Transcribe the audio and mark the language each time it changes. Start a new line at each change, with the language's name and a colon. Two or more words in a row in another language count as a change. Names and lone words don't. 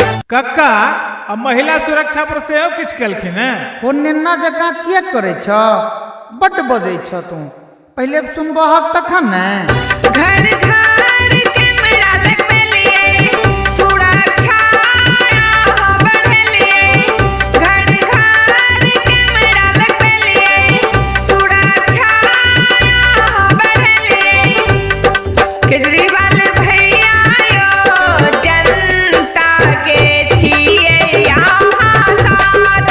Maithili: कक्का अब महिला सुरक्षा पर सेहो किछ केलखिन हैं। हो नेना जगह किया करे छ, बड बजै छ तू, पहले सुनबहक तखन ने। घर घर कैमरा लगबेलिए, सुरक्षा हो बढ़ेलिए। घर घर कैमरा लगबेलिए, सुरक्षा हो बढ़ेलिए। केजरीवाल भैया यो जनता के छिए यहाँ साथ।